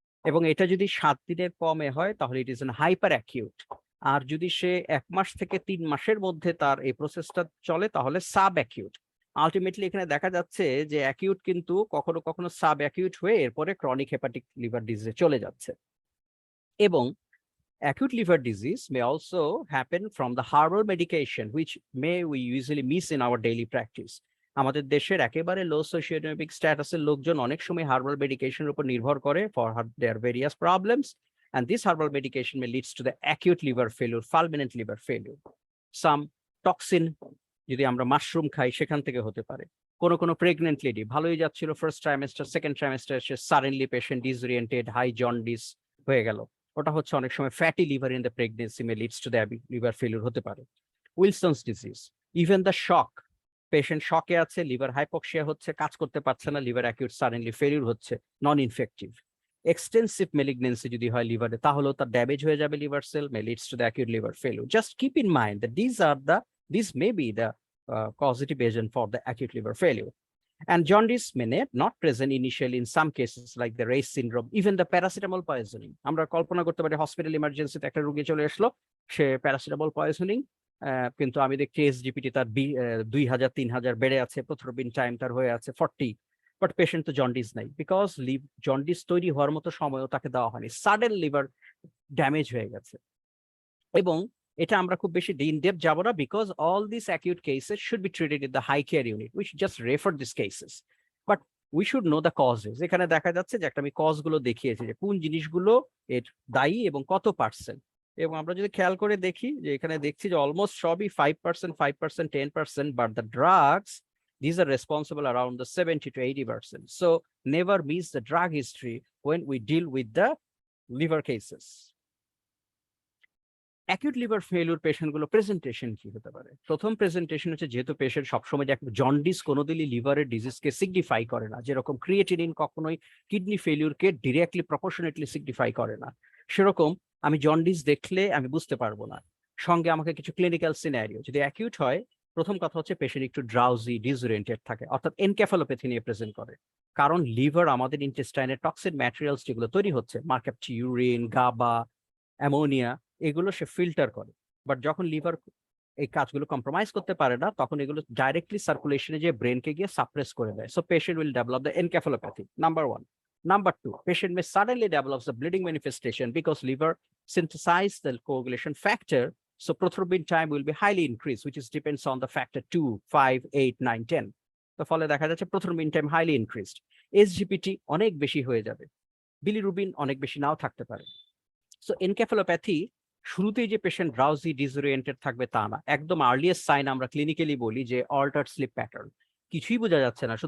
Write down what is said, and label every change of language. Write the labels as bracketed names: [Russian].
[Bangla] এবং এটা যদি 7 দিনের কমে হয় তাহলে [English] It is an hyper acute. [Bangla] আর যদি সে 1 মাস থেকে 3 মাসের মধ্যে তার এই প্রসেসটা চলে তাহলে সাব অ্যাকিউট। আলটিমেটলি এখানে দেখা যাচ্ছে যে অ্যাকিউট কিন্তু কখনো কখনো সাব অ্যাকিউট হয়ে এরপরে ক্রনিক হেপাটিক লিভার ডিজিজে চলে যাচ্ছে। [English] এবং acute liver disease may also happen from the herbal medication, which we usually miss in our daily practice. [Bangla] আমাদের দেশের একেবারে লো সোশিওইকোনমিক স্ট্যাটাসের লোকজন অনেক সময় হার্বাল মেডিকেশনের উপর নির্ভর করে [English] For their various problems, and this herbal medication may leads to the acute liver failure, fulminant liver failure. Some toxin [Bangla] যদি আমরা মাশরুম খাই সেখান থেকে হতে পারে। কোনো প্রেগনেন্ট লেডি ভালোই যাচ্ছিল ফার্স্ট ট্রাইমেস্টার, সেকেন্ড ট্রাইমেস্টার সে suddenly patient disoriented, high jaundice হয়ে গেল। ওটা হচ্ছে অনেক সময় [English] fatty liver in the pregnancy may leads to the liver failure [Bangla] হতে পারে। Wilson's disease, even the shock, patient শকে আছে, লিভার হাইপক্সিয়া হচ্ছে, কাজ করতে পারছে না, লিভার অ্যাকিউট সাডেনলি ফেলিউর হচ্ছে, নন ইনফেক্টিভ। এক্সটেন্সিভ মেলিগনেন্সি যদি হয় লিভারে তাহলেও তার ড্যামেজ হয়ে যাবে liver sell, [English] May leads to the acute liver failure. Just keep in mind that this may be the causative agent for the acute liver failure. And jaundice may not present initially in some cases like the race syndrome, even the paracetamol poisoning. [Bangla] আমরা কল্পনা করতে পারি hospital ইমার্জেন্সিতে একটা রোগী চলে আসলো, সে paracetamol poisoning, কিন্তু আমি দেখছি এসজিপিটি তার 2000-3000 বেড়ে আছে, প্রথরবিন টাইম তার হয়ে আছে 40, বাট পেশেন্ট তো জন্ডিস নাই, বিকজ জন্ডিস তৈরি হওয়ার মতো সময়ও তাকে দেওয়া হয়নি, সাডেন লিভার ড্যামেজ হয়ে গেছে। এবং এটা আমরা খুব বেশি ইন ডেপথ যাব না, [English] Because all this acute cases should be treated in the high care unit. We should just refer this cases, but we should know the causes. [Bangla] এখানে দেখা যাচ্ছে যে একটা আমি কজগুলো দেখিয়েছি যে কোন জিনিসগুলো এর দায়ী এবং কত পার্সেন্ট। এবং আমরা যদি খেয়াল করে দেখি যে এখানে দেখছি যে অলমোস্ট সবই 5%, 5%, 10%, [English] But the drugs these are responsible around the 70 to 80%. So never miss the drug history when we deal with the liver cases. [Bangla] Acute liver failure patient গুলো প্রেজেন্টেশন কি হতে পারে? প্রথম প্রেজেন্টেশন হচ্ছে, যেহেতু পেশেন্ট সবসময় যে জন্ডিস কোনোদিনই লিভারের ডিজিজকে সিগনিফাই করে না, যেরকম ক্রিয়েটিনিন কখনোই কিডনি ফেলিউরকে ডিরেক্টলি প্রপোর্শনেটলি সিগনিফাই করে না, সেরকম আমি জন্ডিস দেখলে আমি বুঝতে পারবো না। সঙ্গে আমাকে কিছু ক্লিনিক্যাল সিনারিও যদি অ্যাকিউট হয়, প্রথম কথা হচ্ছে পেশেন্ট একটু ড্রাউজি, ডিসওরিয়েন্টেড থাকে, অর্থাৎ এনকেফালোপ্যাথি নিয়ে প্রেজেন্ট করে। কারণ লিভার আমাদের ইন্টেস্টাইনের টক্সিক ম্যাটেরিয়ালস যেগুলো তৈরি হচ্ছে, মার্কাপটি, ইউরিন, গাবা, অ্যামোনিয়া, এগুলো সে ফিল্টার করে। বাট যখন লিভার এই কাজগুলো কম্প্রোমাইজ করতে পারে না, তখন এগুলো ডাইরেক্টলি সার্কুলেশনে যে ব্রেনকে গিয়ে সাপ্রেস করে দেয়। [English] So patient will develop the encephalopathy, number 1. Number 2, patient may suddenly develop the bleeding manifestation because liver synthesize the coagulation factor, so prothrombin time will be highly increased, which is depends on the factor 2, 5, 8, 9, 10. [Bangla] তো ফলে দেখা যাচ্ছে [English] prothrombin time highly increased, [Bangla] SGPT অনেক বেশি হয়ে যাবে, bilirubin অনেক বেশি নাও থাকতে পারে। সো এনকেফালোপ্যাথি শুরুতেই যে পেশেন্ট ড্রাউজি, ডিসওরিয়েন্টেড থাকবে তা না, একদম আর্লিয়েস্ট সাইন আমরা ক্লিনিক্যালি বলি যে অল্টার্ড স্লিপ প্যাটার্ন, কিছুই বোঝা যাচ্ছে না।